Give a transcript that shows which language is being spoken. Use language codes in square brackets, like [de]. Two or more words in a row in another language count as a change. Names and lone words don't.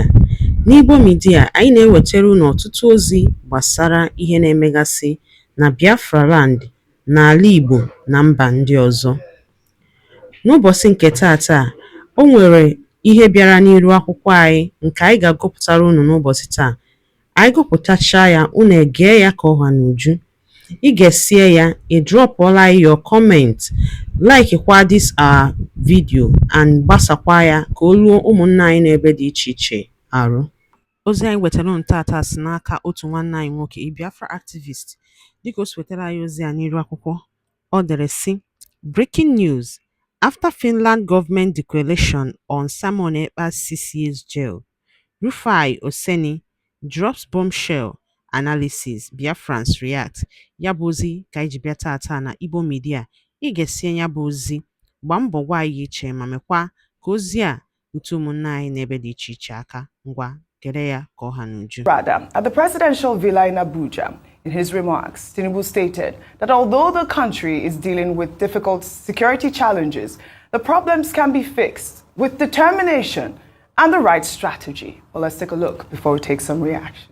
[ig] N'Igbo Media, anyị na-ewetara unu ọtụtụ ozi gbasara ihe na-emegasị na Biafra Land, n'ala Igbo na mba ndị ọzọ. N'ụbọchị nke taata, o nwere ihe bịara n'iru akwụkwọ anyị nke anyị ga-agụpụtara unu n'ụbọchị taa. Anyị gụpụtachaa ya, unu egee ya ka ọha n'uju. Ị ga-esie ya, ị drọpụọla [en] your comment, [ig] like kwa [en] this our video [ig] and gbasakwa ya ka o ruo ụmụnna anyị n'ebe dị iche iche arụ. Ozi anyị wetara unu tata si n'aka otu nwanne anyị nwoke, Biafra activist. Dịka o si wetara anyị ozi a n'iru akwụkwọ, ọ dere sị: [en] Breaking news: after Finland government declaration on Simon Ekpa'S 6 years jail, Rufai Oseni drops bombshell analysis, Biafrans react. [ig] Ya bụ ozi ka anyị ji bịa tata na Igbo Media. Ị ga-esie ya bụ ozi, gbaa mbọ gwa anyị iche ma mekwa ka ozi a rute ụmụnna anyị n'ebe dị iche iche aka. Ngwa gere ya ka ọha n'uju. [en] Rather, at the presidential villa in Abuja, in his remarks, Tinubu stated that although the country is dealing with difficult security challenges, the problems can be fixed with determination and the right strategy. Well, let's take a look before we take some reactions.